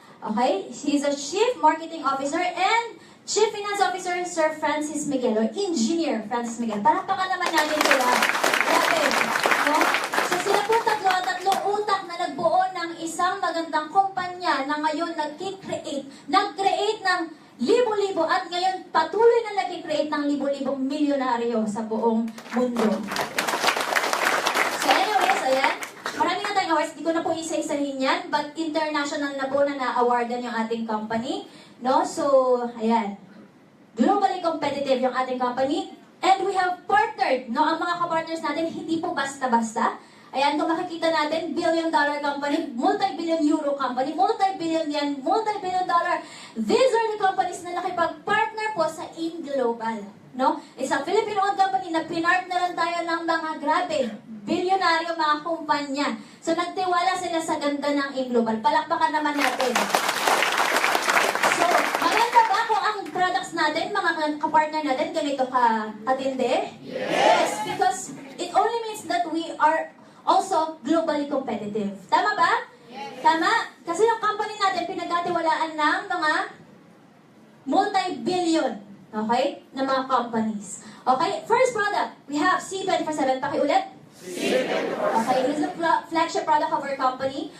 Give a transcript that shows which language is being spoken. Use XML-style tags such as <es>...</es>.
<en>Okay, he's a Chief Marketing Officer and Chief Finance Officer, Sir Francis Miguel, or Engineer Francis Miguel.</en> <tl>Palakpakan naman natin sila. Grabe. No? So sila po tatlong utak na nagbuo ng isang magandang kumpanya na ngayon nag-create ng libo-libo at ngayon patuloy na nag-create ng libo-libong milyonaryo sa buong mundo. So anyways, ayan. Marami na tayong awards. Di ko na po isa-isahin yan,</tl> <en>but international</en> <tl>na po na na-awardan yung ating company. No? So, ayan.</tl> <en>Globally competitive yung ating company. And we have partnered. No?</en> <tl>Ang mga kapartners natin, hindi po basta-basta. Ayan, kung makikita natin,</tl> <en>billion-dollar company, multi-billion euro company, multi-billion yen, multi-billion dollar. These are the companies</en> <tl>na nakipag-partner po</tl> <en>sa AIM Global. No?</en> <tl>Isang Filipino-owned company na pinartneran tayo ng mga grabe, bilyonaryo mga kumpanya. So, nagtiwala sila sa ganda ng AIM Global. Palakpakan naman natin. So, maganda ba kung ang products natin, mga kapartner natin, ganito katindi?</tl> <en>Yes! Because it only means that we are also globally competitive.</en> <tl>Tama ba? Yes. Tama? Kasi yung company natin, pinagkatiwalaan ng mga multi-billion, okay, na mga companies.</tl> <en>Okay, first product, we have C24/7.</en> <tl>Pakiulit.</tl> <en>Okay, this is the flagship product of our company.</en>